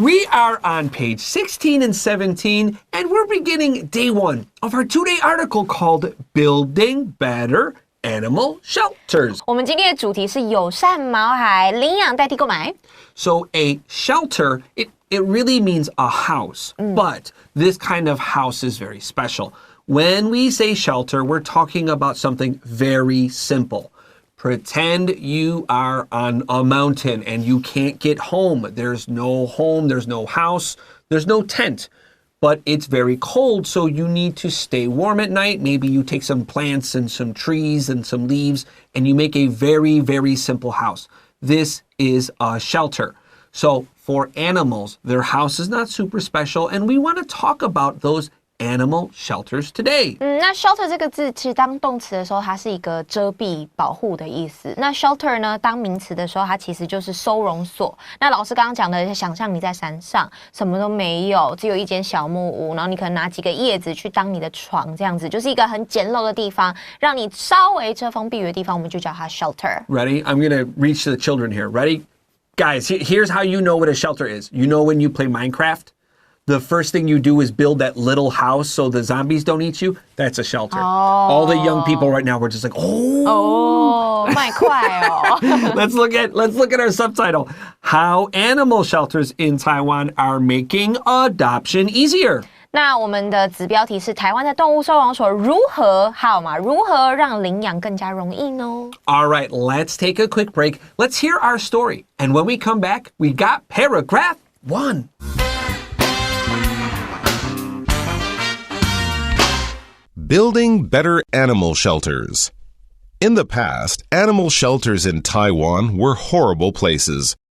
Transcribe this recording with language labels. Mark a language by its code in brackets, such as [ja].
[en] We are on page 16 and 17, and we're beginning day 1 of our 2-day article called Building Better Animal Shelters. [zh] 我们今天的主题是友善毛孩，领养代替购买。 [en] So a shelter, it really means a house, but this kind of house is very special. When we say shelter, we're talking about something very simple. Pretend you are on a mountain and you can't get home. There's no home, there's no house, there's no tent. But it's very cold, so you need to stay warm at night. Maybe you take some plants and some trees and some leaves, and you make a very, very simple house. This is a shelter. So for animals, their house is not super special, and we want to talk about those animal shelters today. [zh] 那 shelter 这个字其实当动词的时候，它是一个遮蔽、保护的意思。那 shelter 呢，当名词的时候，它其实就是收容所。那老师刚刚讲的，想象你在山上，什么都没有，只有一间小木屋，然后你可能拿几个叶子去当你的床，这样子，就是一个很简陋的地方，让你稍微遮风避雨的地方，我们就叫它 shelter. [en] Ready? I'm going to reach to the children here. Ready? Guys, here's how you know what a shelter is. You know when you play Minecraft?The first thing you do is build that little house so the zombies don't eat you. That's a shelter. All the young people right now, we're just like, oh, 卖快哦。 let's look at our subtitle. How animal shelters in Taiwan are making adoption easier. [zh] 那我们的子标题是台湾的动物收容所如何让领养更加容易呢？ [en] All right, let's take a quick break. Let's hear our story. And when we come back, we got paragraph 1. Building better animal shelters. In the past, animal shelters in Taiwan were horrible places.